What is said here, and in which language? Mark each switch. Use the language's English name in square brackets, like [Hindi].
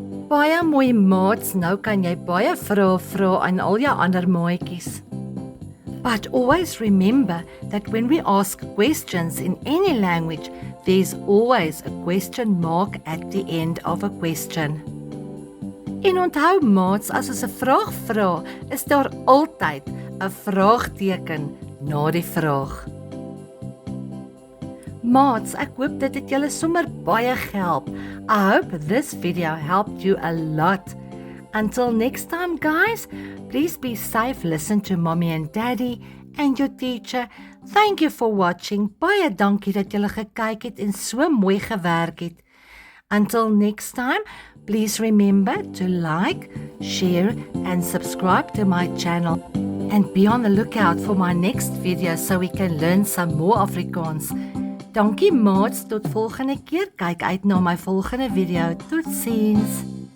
[Afrikaans] Baie mooi maats, nou kan jy baie vrae vra aan al jou ander maatjies. [English] But always remember that when we ask questions in any language, there's always a question mark at the end of a question. [Afrikaans] En onthou maats, as ons 'n vraag vra, is daar altyd 'n vraagteken na die vraag. Maats, ek hoop dit het julle sommer baie gehelp. [English] I hope this video helped you a lot. Until next time, guys, please be safe, listen to mommy and daddy and your teacher. Thank you for watching. [Afrikaans] Baie dankie dat julle gekyk het en so mooi gewerk het. [English] Until next time, please remember to like, share and subscribe to my channel. And be on the lookout for my next video so we can learn some more Afrikaans. [Afrikaans] Dankie maats, tot volgende keer. Kyk uit na my volgende video. Totsiens.